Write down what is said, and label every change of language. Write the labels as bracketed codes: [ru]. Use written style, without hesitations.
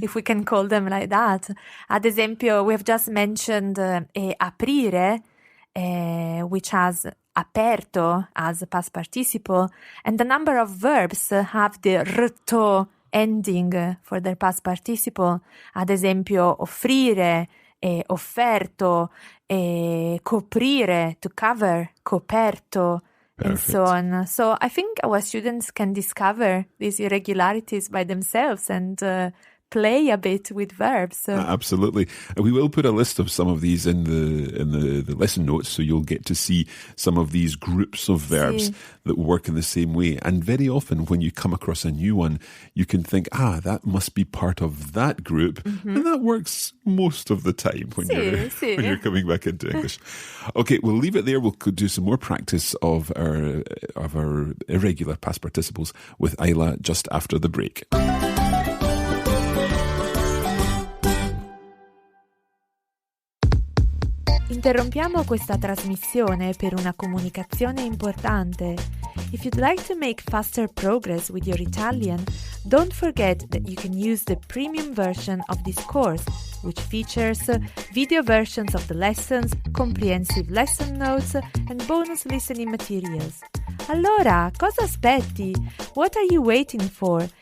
[en] if we can call them like that. [it] Ad esempio, [en] we have just mentioned aprire, which has aperto as a past participle, and a number of verbs have the rto ending for their past participle. [it] Ad esempio, [en] offrire, offerto, coprire, to cover, coperto, and so on. So I think our students can discover these irregularities by themselves and play a bit with verbs. Absolutely. We will put a list of some of these in the lesson notes, so you'll get to see some of these groups of verbs that work in the same way. And very often when you come across a new one, you can think, that must be part of that group. Mm-hmm. And that works most of the time when you're coming back into English. Okay, we'll leave it there. We'll do some more practice of our irregular past participles with Isla just after the break. [it] Interrompiamo questa trasmissione per una comunicazione importante. [en] If you'd like to make faster progress with your Italian, don't forget that you can use the premium version of this course, which features video versions of the lessons, comprehensive lesson notes, and bonus listening materials. [it] Allora, cosa aspetti? [en] What are you waiting for?